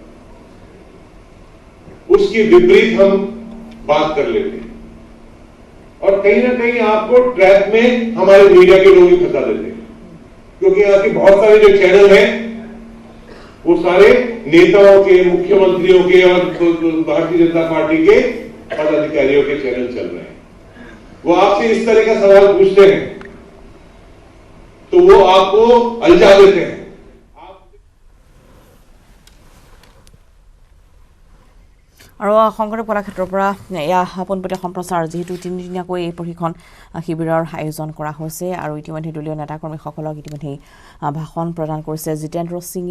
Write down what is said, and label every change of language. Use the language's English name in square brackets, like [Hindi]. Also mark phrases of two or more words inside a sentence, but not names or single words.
[Hindi] उसके विपरीत हम बात कर लेते हैं, और कहीं ना कहीं आपको ट्रैप में हमारे मीडिया के लोग ही फंसा देते हैं, क्योंकि यहाँ के बहुत सारे जो चैनल हैं वो सारे नेताओं के, मुख्यमंत्रियों के और भारतीय जनता पार्टी के पदाधिकारियों के चैनल चल रहे हैं। वो आपसे इस तरह का सवाल पूछते हैं तो वो आपको अलझा देते हैं। [Assamese] আৰু শংকৰদেৱ কলাক্ষেত্ৰৰ পৰা এয়া পোনপটীয়া সম্প্ৰচাৰ যেহেতু তিনিদিনীয়াকৈ এই প্ৰশিক্ষণ শিবিৰৰ আয়োজন কৰা হৈছে আৰু ইতিমধ্যে দলীয় নেতাকৰ্মীসকলক ইতিমধ্যে ভাষণ প্ৰদান কৰিছে জিতেন্দ্ৰ সিঙে।